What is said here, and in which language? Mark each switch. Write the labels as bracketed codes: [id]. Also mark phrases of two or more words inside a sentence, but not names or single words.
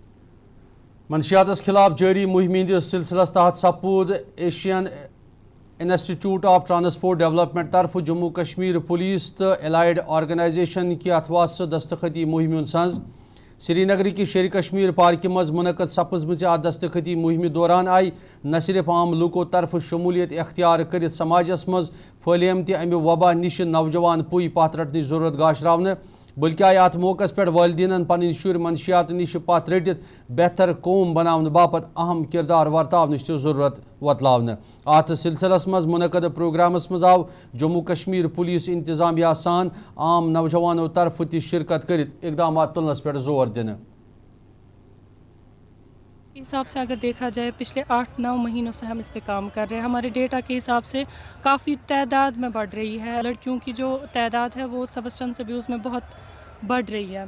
[ks] मंशियात खिलाफ जारी मुहिम सिलसिलस तहत सपूद एशियन इंस्टीट्यूट ऑफ ट्रांसपोर्ट डेवलपमेंट तरफ जम्मू कश्मीर पुलिस तो [en] allied organisation [ks] की अथवास दस्तखती मुहिम संज श्रीनगर की शेर कश्मीर पार्क मज मुनक़द सपजम दस्तखती मुहिम दौरान आई न सिर्फ आम लूको तरफ शमूलियत अख्तियार कर समाजस मज फैलियम अमि वबा निश नौजवान पुई पथ रटन जरूरत गाशरावन, बल्कि आय अत मौकस पे वालिदीन पन शुर मनशियात निश पथ रटित बेहतर कौम बनाने बापत अहम किरदार वर्ताव जरूरत वतलावन। अत सिलसिलस मज मुनक़द प्रोग्रामस मज आव जम्मू कश्मीर पुलिस इंतजामिया सान आम नौजवानों तरफ ति शिरकत कर इकदाम तुलनस पे जोर दिन। [hi] हिसाब से अगर देखा जाए पिछले 8-9 महीनों से हम इस पे काम कर रहे हैं। हमारे डेटा के हिसाब से काफ़ी तादाद में बढ़ रही है। लड़कियों की जो तादाद है वो [en] substance abuse [hi] में बहुत बढ़ रही है।